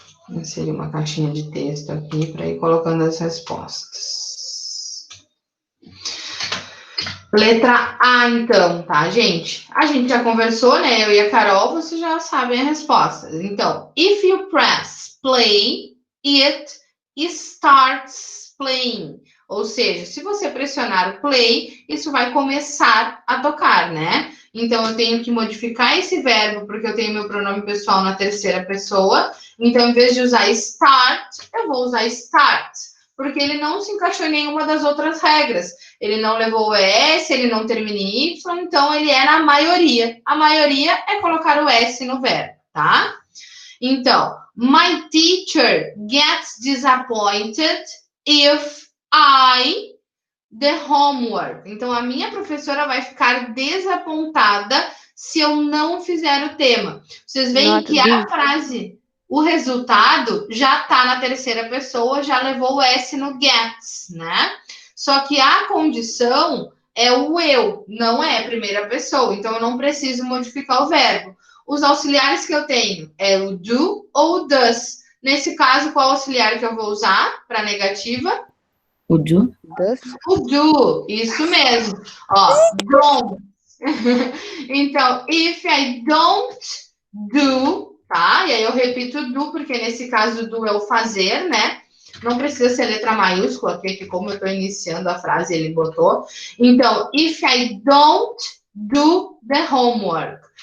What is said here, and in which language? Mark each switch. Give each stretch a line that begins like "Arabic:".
Portuguese: Inserir uma caixinha de texto aqui para ir colocando as respostas. Letra A, então, tá, gente? A gente já conversou, né? Eu e a Carol, vocês já sabem a resposta. Então,
English: if you press play, it starts playing.
Portuguese: Ou seja, se você pressionar o play, isso vai começar a tocar, né? Então, eu tenho que modificar esse verbo, porque eu tenho meu pronome pessoal na terceira pessoa. Então, em vez de usar start, eu vou usar start, porque ele não se encaixou em nenhuma das outras regras. Ele não levou o S, ele não termina em Y, então ele é na maioria. A maioria é colocar o S no verbo, tá? Então,
English: my teacher gets disappointed if I the homework.
Portuguese: Então, a minha professora vai ficar desapontada se eu não fizer o tema. Vocês veem que a frase, o resultado, já está na terceira pessoa, já levou o S no gets, né? Só que a condição é o eu, não é a primeira pessoa. Então, eu não preciso modificar o verbo. Os auxiliares que eu tenho é o do ou o does. Nesse caso, qual auxiliar que eu vou usar para negativa? O do? O do, isso mesmo. Ó, don't. Então,
English: if I don't do,
Portuguese: tá? E aí eu repito do, porque nesse caso do é o fazer, né? Não precisa ser letra maiúscula, porque como eu estou iniciando a frase, ele botou. Então,
English: if I don't do the homework.